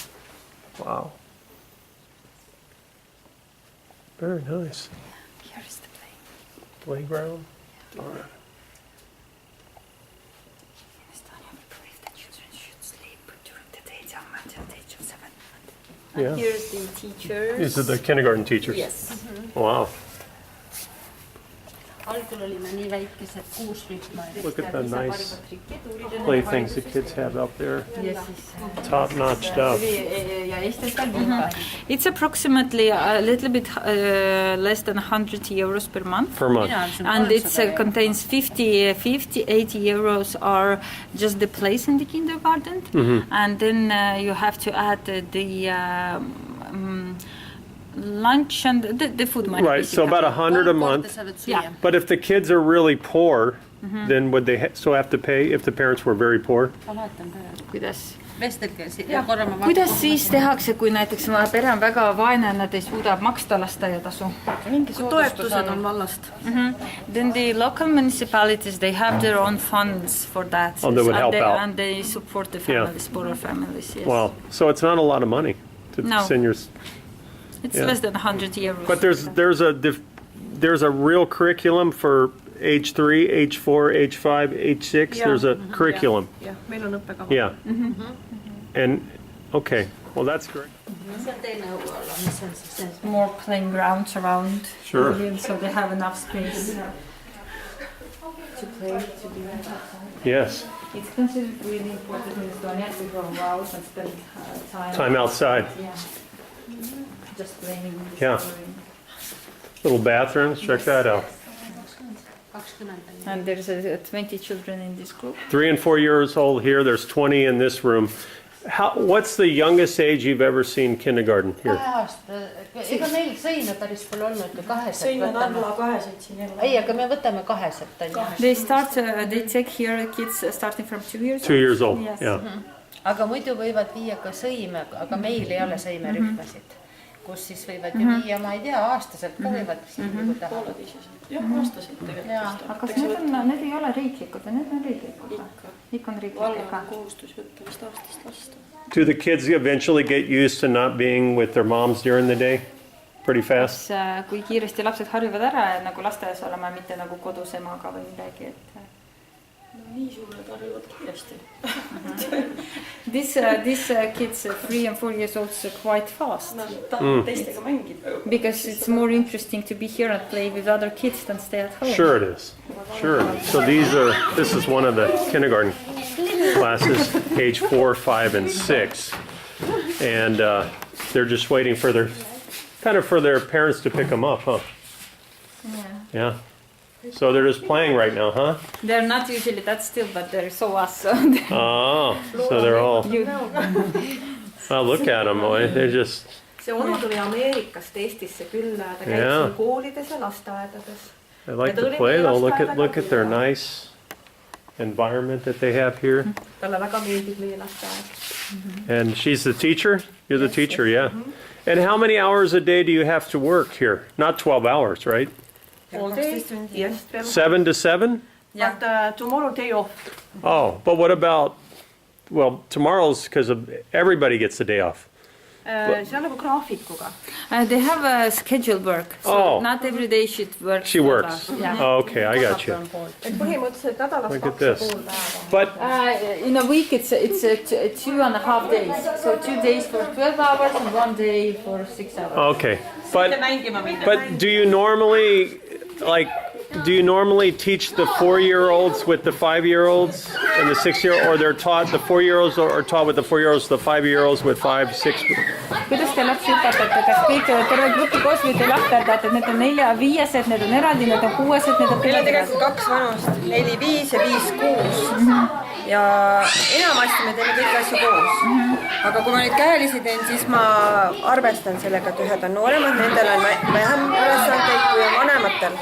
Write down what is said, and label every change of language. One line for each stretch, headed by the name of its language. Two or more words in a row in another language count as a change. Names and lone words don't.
English: Wow. Very nice. Here is the Playground. All right. In Estonia, we believe that children should sleep during the daytime until the age of 7. Yeah. Here's the teachers. These are the kindergarten teachers. Yes. Wow.
Estonian: algul olime nii väikesed, 6 rühma.
English: Look at the nice playthings the kids have out there. Top-notch stuff. It's approximately a little bit less than 100 euros per month. Per month. And it contains 80 euros are just the place in the kindergarten. And then you have to add the lunch and the food money. Right, so about 100 a month. Yeah. But if the kids are really poor, then would they still have to pay if the parents were very poor?
Estonian: Kuidas? Kuidas siis tehakse, kui näiteks pere on väga vaene, nad ei suuda maksta lasteaiatasu? Toetused on vallast.
English: Then the local municipalities, they have their own funds for that. Oh, they would help out. And they support the families, poorer families, yes. Wow, so it's not a lot of money to No. send your... It's less than 100 euros. But there's a real curriculum for age 3, age 4, age 5, age 6? There's a curriculum.
Estonian: jah, meil on õppekava.
English: Yeah. And, okay, well, that's great.
Estonian: see on teine õueala, mis on siis see.
English: More playing grounds around. Sure. So they have enough space to play, to do. Yes, It's considered really important in Estonia to go out and spend time outside. Yeah. Just playing in the Yeah. story. Little bathrooms, check that out.
Estonian: 20 on.
English: And there's 20 children in this group. 3 and 4 years old here, there's 20 in this room. What's the youngest age you've ever seen kindergarten here?
Estonian: 2 aasta, ega meil sõime päris pole olnud ju 200 sõin on võtame. alla 200 siin jälle. Ei, aga me võtame 200 on ju.
English: They take here kids starting from 2 years 2 years old, Yes. yeah.
Estonian: Aga muidu võivad viia ka sõime, aga meil ei ole sõimerühmasid, kus siis võivad ju viia, ma ei tea, aastaselt ka võivad siin kui tahavad. jah, aastaselt tegelikult. Jaa. Aga kas need ei ole riiklikud või need on riiklikud? Ikka on riiklikud valla ka. on kohustus võtta vist aastast lasta.
English: Do the kids eventually get used to not being with their moms during the day? Pretty fast?
Estonian: Kui kiiresti lapsed harjuvad ära nagu lasteaias olema, mitte nagu kodus emaga või midagi, et no nii suured harjuvad kiiresti.
English: These kids 3 and 4 years old are quite fast
Estonian: Nad tahavad teistega mängida.
English: because it's more interesting to be here and play with other kids than stay at home. Sure it is. Sure. So this is one of the kindergarten classes, age 4, 5, and 6. And they're just waiting for their parents to pick them up, huh? Yeah. So they're just playing right now, huh? They're not usually that still, but they're so awesome. Oh, so they're all, well, look at them, boy. They're just,
Estonian: see onu tuli Ameerikast Eestisse külla, ta käib Jaa. siin koolides ja lasteaedades.
English: they like to play though. Look at their nice environment that they have here.
Estonian: Talle väga meeldib meie lasteaed.
English: And she's the teacher? You're the teacher, yeah. And how many hours a day do you have to work here? Not 12 hours, right? All day, yes. 7 to 7? But tomorrow day off. Oh, but what about, well, tomorrow's because everybody gets the day off.
Estonian: See on nagu graafikuga.
English: They have a scheduled work, so Oh. not every day she works. She works. Yeah. Oh, okay, I got you.
Estonian: Et põhimõtteliselt nädalas
English: Look at
Estonian: 2,5
English: this.
Estonian: päeva.
English: But, In a week, it's 2.5 days. So 2 days for 12 hours and 1 day for 6 hours. okay. But,
Estonian: Mängima minna.
English: but do you normally teach the 4-year-olds with the 5-year-olds and the 6-year, or they're taught, the 4-year-olds are taught with the 4-year-olds, the 5-year-olds with 5, 6?
Estonian: Kuidas te lapsi õpetate, kas kõik terve grupi koos või te lahkerdate, et need on 4-5-sed, need on eraldi, need on 6-sed, need on meil on tegelikult 2 vanust, 4-5 ja 5-6 ja enamasti me teeme kõiki asju koos. Aga kui ma nüüd käelisi teen, siis ma arvestan sellega, et ühed on nooremad, nendel on vähem ülesandeid kui on vanematel.